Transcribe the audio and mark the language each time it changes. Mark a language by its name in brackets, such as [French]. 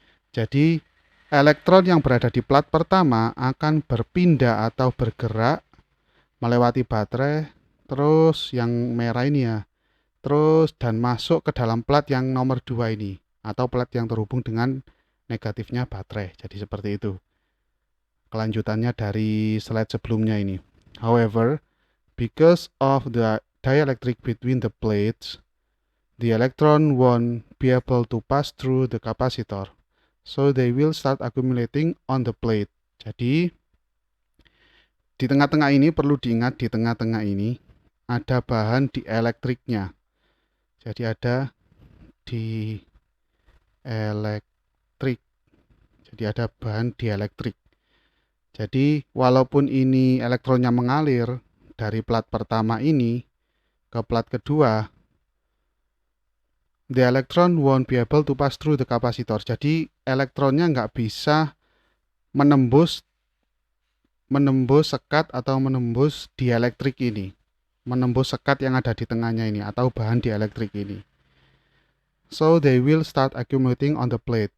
[Indonesian] Jadi elektron yang berada di plat pertama akan berpindah atau bergerak melewati baterai, terus yang merah ini ya, terus dan masuk ke dalam plat yang nomor 2 ini, atau plat yang terhubung dengan negatifnya baterai. Jadi seperti itu kelanjutannya dari slide sebelumnya ini. [English] However, because of the dielectric between the plates, the electron won't be able to pass through the capacitor, so they will start accumulating on the plate. [Indonesian] Jadi di tengah-tengah ini perlu diingat, di tengah-tengah ini ada bahan dielektriknya. Jadi ada dielektrik. Jadi ada bahan dielektrik. Jadi walaupun ini elektronnya mengalir dari plat pertama ini ke plat kedua, [English] the electron won't be able to pass through the capacitor. [Indonesian] Jadi elektronnya nggak bisa menembus sekat atau menembus dielektrik ini, menembus sekat yang ada di tengahnya ini atau bahan dielektrik ini. [English] So they will start accumulating on the plate.